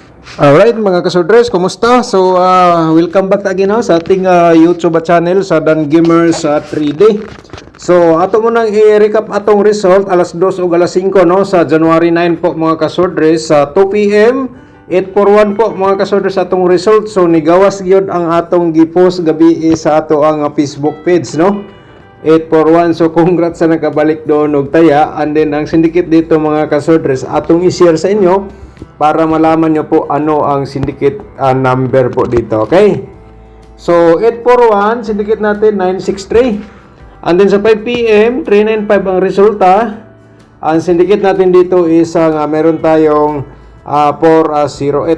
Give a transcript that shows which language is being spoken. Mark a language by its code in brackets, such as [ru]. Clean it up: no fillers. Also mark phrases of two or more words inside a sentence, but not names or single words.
[tl] Alright mga kasodres, kumusta? So, welcome back again sa ating YouTube channel sa Dan Gamers 3D. So, [ceb] ato mo nang i-recap atong result alas 2 o alas 5 sa January 9 po mga kasodres sa 2 PM. 841 po mga kasodres atong result. So, nigawas gyud ang atong gipost gabi sa ato ang Facebook page, no? 841. So, congrats sa nakabalik doon og taya. [en] And then, [tl] ang syndicate dito mga kasodres, atong i-share sa inyo para malaman nyo po ano ang syndicate number po dito. Okay? So, 841, syndicate natin 963. [en] And then [tl] sa 5 PM, 395 ang resulta. Ang syndicate natin dito is meron tayong 408.